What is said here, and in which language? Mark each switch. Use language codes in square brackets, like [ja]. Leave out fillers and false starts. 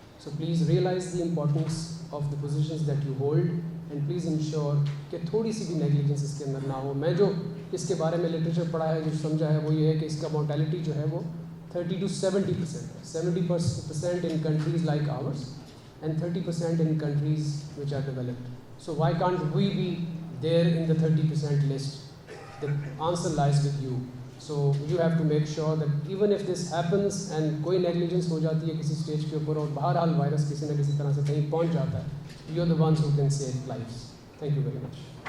[en] So please realize the importance of the positions that you hold and please ensure [ur] کہ تھوڑی سی بھی negligence اس کے اندر نہ ہو. میں جو اس کے بارے میں لٹریچر پڑھا ہے, جو سمجھا ہے, وہ یہ ہے کہ اس کا مورٹیلٹی جو ہے وہ 30 to 70% ہے. [en] 70% in countries like ours and 30% in countries which are developed. So why can't we be there in the 30% list? The answer lies with you. So you have to make sure that even if this happens and [ur] کوئی negligence ہو جاتی ہے کسی stage کے اوپر اور بہرحال virus کسی نہ کسی طرح سے کہیں پہنچ جاتا ہے, [en] you are the ones who can save lives. Thank you very much.